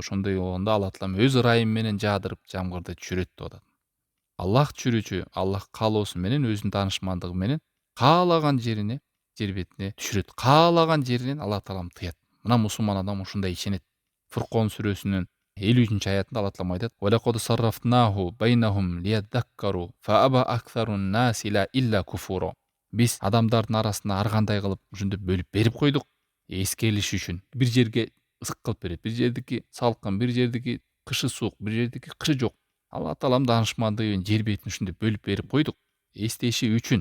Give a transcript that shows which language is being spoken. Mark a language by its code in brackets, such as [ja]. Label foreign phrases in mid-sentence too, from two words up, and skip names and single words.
[ky] Ошондой болгондо Аллах Таалам өз ырайымы менен жаадырып жамгырды түшүрөт деп атат. Аллах түшүрүүчү, Аллах каалоосу менен, өзүнүн даанышмандыгы менен каалаган жерине, жер бетине түшүрөт. Каалаган жеринен Аллах Таалам тыят. Мына мусулман адам ушундай ишенет. Фуркон сүрөсүнүн 50-cü аятында Алла Таала айтат: [ar] "ولقد صرفناه بينهم ليذكروا فأبى أكثر الناس إلا كفورا." [ky] Биз адамдардын арасына ар кандай кылып ушинтип бөлүп берип койдук, эскерилиш үчүн. Бир жерге ысык кылып берет, бир жердики салкын, бир жердики кышы суук, бир жердики кышы жок. Алла Тааланын даанышмандыгы жер бетин ушинтип бөлүп берип койдук, эстеши үчүн.